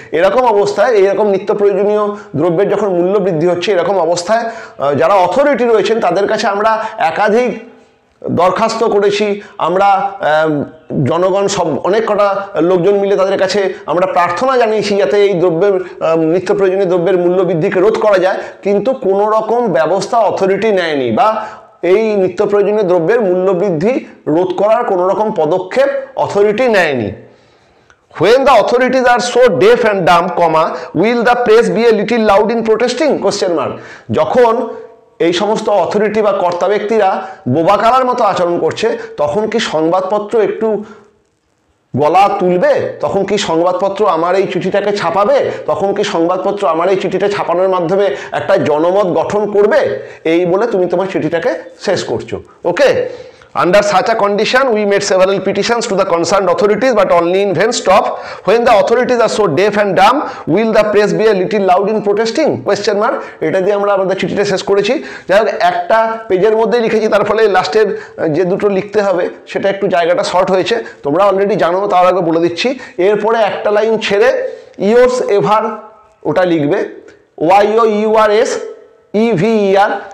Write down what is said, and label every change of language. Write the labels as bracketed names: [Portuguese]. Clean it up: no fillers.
[Bangla] এরকম অবস্থায়, এইরকম নিত্য প্রয়োজনীয় দ্রব্যের যখন মূল্য বৃদ্ধি হচ্ছে, এরকম অবস্থায় যারা অথরিটি রয়েছেন তাদের কাছে আমরা একাধিক দরখাস্ত করেছি, আমরা জনগণ সব অনেক কটা লোকজন মিলে তাদের কাছে আমরা প্রার্থনা জানিয়েছি যাতে এই দ্রব্যের নিত্য প্রয়োজনীয় দ্রব্যের মূল্য বৃদ্ধিকে রোধ করা যায়, কিন্তু কোনো রকম ব্যবস্থা অথরিটি নেয়নি, বা এই নিত্য প্রয়োজনীয় দ্রব্যের মূল্য বৃদ্ধি রোধ করার কোনো রকম পদক্ষেপ অথরিটি নেয়নি। [English] When the authorities are so deaf and dumb, will the press be a little loud in protesting? ? [Bangla] যখন এই সমস্ত অথরিটি বা কর্তা ব্যক্তিরা বোবাকালার মতো আচরণ করছে, তখন কি সংবাদপত্র একটু গলা তুলবে? তখন কি সংবাদপত্র আমার এই চিঠিটাকে ছাপাবে? তখন কি সংবাদপত্র আমার এই চিঠিটা ছাপানোর মাধ্যমে একটা জনমত গঠন করবে? এই বলে তুমি তোমার চিঠিটাকে শেষ করছো। [English] Okay, under such a condition we made several petitions to the concerned authorities but only in vain. Stop. When the authorities are so deaf and dumb, will the press be a little loud in protesting? ? [Bangla] এটা দিয়ে আমরা আমাদের চিঠিটা শেষ করেছি। যাই হোক, একটা পেজের মধ্যেই লিখেছি, তার ফলে লাস্টের যে দুটো লিখতে হবে সেটা একটু জায়গাটা শর্ট হয়েছে, তোমরা অলরেডি জানো, তার আগে বলে দিচ্ছি। এরপরে একটা লাইন ছেড়ে ইয়োর্স এভার ওটা লিখবে, YOURS EVER।